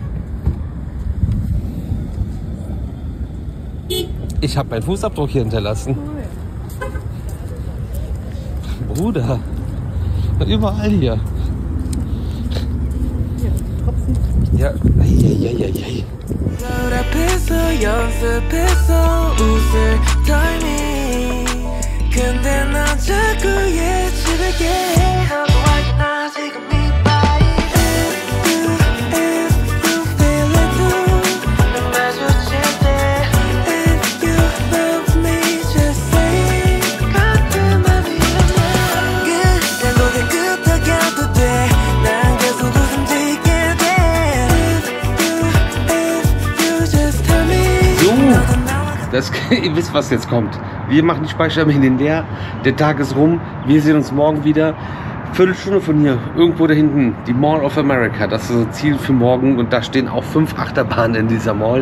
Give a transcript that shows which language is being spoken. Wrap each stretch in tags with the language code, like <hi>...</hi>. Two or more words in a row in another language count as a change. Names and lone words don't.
<de>Ich habe meinen Fußabdruck hier hinterlassen. Bruder, überall hier. Ja, ei.</de> <ko>앞에서 연습해서 웃을 타이밍 근데 난 자꾸 예측을게 나도 알잖아 지금 이 바이브</ko> <en>If you feel it too</en> <ko>난 마주칠 때</ko> <en>If you love me just say</en> <ko>같은 맘이라면 그냥 고개 끄덕여도 돼난 계속 웃음 짓게</ko> <de>Ihr wisst, was jetzt kommt. Wir machen die Speichermedien leer. Der Tag ist rum. Wir sehen uns morgen wieder. Viertelstunde von hier, irgendwo da hinten, die Mall of America. Das ist unser Ziel für morgen. Und da stehen auch 5 Achterbahnen in dieser Mall.</de>